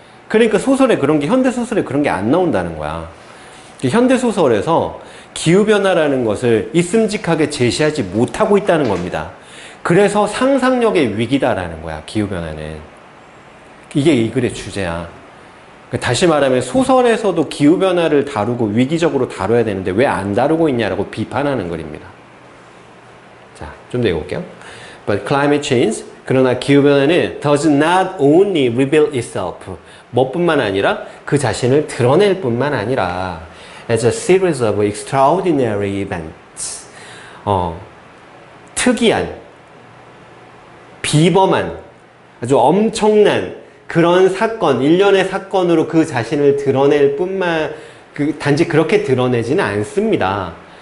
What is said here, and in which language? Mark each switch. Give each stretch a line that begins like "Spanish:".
Korean: 그러니까 소설에 그런 게, 현대소설에 그런 게 안 나온다는 거야. 현대소설에서 기후변화라는 것을 있음직하게 제시하지 못하고 있다는 겁니다. 그래서 상상력의 위기다라는 거야, 기후변화는. 이게 이 글의 주제야. 다시 말하면 소설에서도 기후변화를 다루고 위기적으로 다뤄야 되는데 왜 안 다루고 있냐라고 비판하는 글입니다. 자, 좀 더 읽어볼게요.
English: But climate change,
Korean: 그러나 기후변화는
English: does not only reveal itself.
Korean: 뭐뿐만 아니라 그 자신을 드러낼 뿐만 아니라
English: as a series of extraordinary events.
Korean: 특이한, 비범한, 아주 엄청난 그런 사건, 일련의 사건으로 그 자신을 드러낼 뿐만, 단지 그렇게 드러내지는 않습니다.